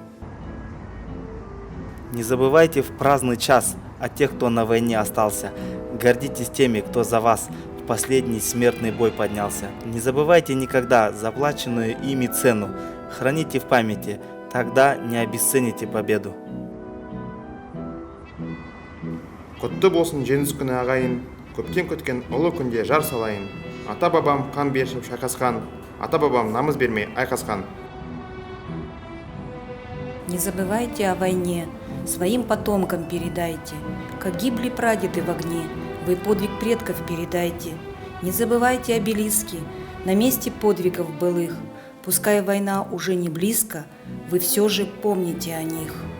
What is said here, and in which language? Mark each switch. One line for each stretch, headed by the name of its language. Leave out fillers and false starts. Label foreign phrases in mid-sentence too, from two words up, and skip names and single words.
Russian: Не забывайте в праздный час о тех, кто на войне остался. Гордитесь теми, кто за вас в последний смертный бой поднялся. Не забывайте никогда заплаченную ими цену. Храните в памяти, тогда не обесцените победу.
Kazakh: Құтты болсын жеңіс күні ағайын, көптен күткен ұлы күнде жар салайын. Ата бабам қан бершіп шайқасқан, ата бабам намыс бермей айқасқан.
Russian: Не забывайте о войне, своим потомкам передайте, как гибли прадеды в огне, вы подвиг предков передайте. Не забывайте обелиски на месте подвигов былых, пускай война уже не близко, вы все же помните о них.